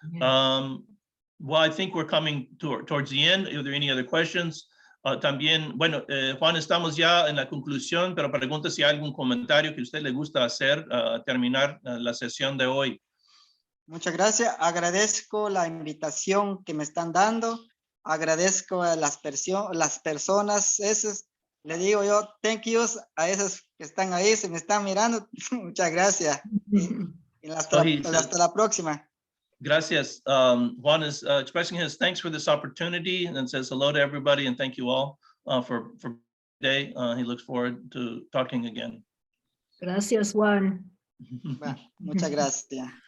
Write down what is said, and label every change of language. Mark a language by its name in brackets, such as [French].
[English] Well, I think we're coming towards the end. Are there any other questions? [Spanish] También, bueno, Juan, estamos ya en la conclusión, pero pregunta si hay algún comentario que a usted le gusta hacer terminar la sesión de hoy. Muchas gracias. Agradezco la invitación que me están dando. Agradezco a las personas esas. Le digo yo, [English] thank yous [Spanish] a esos que están ahí, se me están mirando. Muchas gracias. Y hasta la próxima. Gracias. [English] Juan is expressing his thanks for this opportunity and says hello to everybody and thank you all for today. He looks forward to talking again. [Spanish] Gracias, Juan. Muchas gracias.